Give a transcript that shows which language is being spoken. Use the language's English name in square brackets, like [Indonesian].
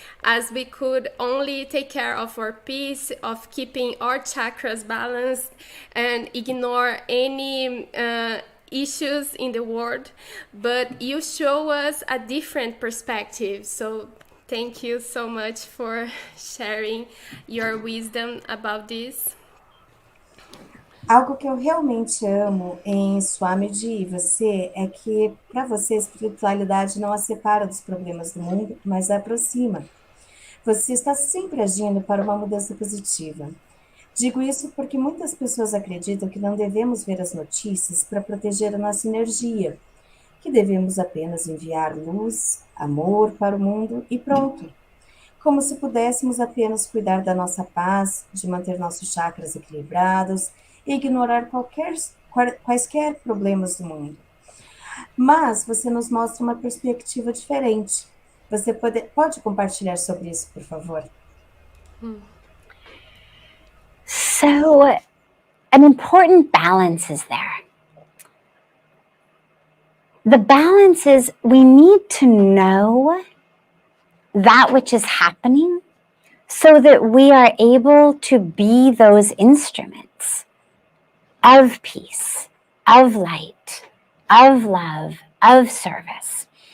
[English] As we could only take care of our peace, of keeping our chakras balanced, and ignore any issues in the world. But you show us a different perspective. So thank you so much for sharing your wisdom about this. [Portuguese] Algo que eu realmente amo em Swamiji e você é que, para você, a espiritualidade não a separa dos problemas do mundo, mas a aproxima. Você está sempre agindo para uma mudança positiva. Digo isso porque muitas pessoas acreditam que não devemos ver as notícias para proteger a nossa energia, que devemos apenas enviar luz, amor para o mundo e pronto. Como se pudéssemos apenas cuidar da nossa paz, de manter nossos chakras equilibrados e ignorar quaisquer problemas do mundo. Mas você nos mostra uma perspectiva diferente. Você pode compartilhar sobre isso, por favor? [English] So, an important balance is there. The balance is we need to know that which is happening so that we are able to be those instruments of peace, of light, of love, of service.